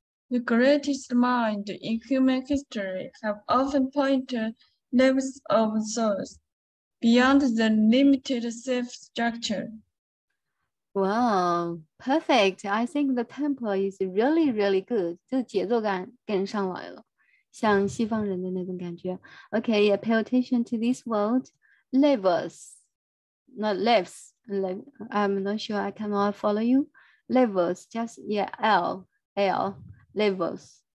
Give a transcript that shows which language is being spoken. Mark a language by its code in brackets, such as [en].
[en] The greatest minds in human history have often pointed levels of thought beyond the limited self-structure. Wow, perfect. I think the tempo is really, really good. [zh] 这节奏感跟上来了，像西方人的那种感觉。 [en] Okay, yeah, pay attention to this word. Levels, not levels. I'm not sure. I cannot follow you. Levels, just yeah, L, levels.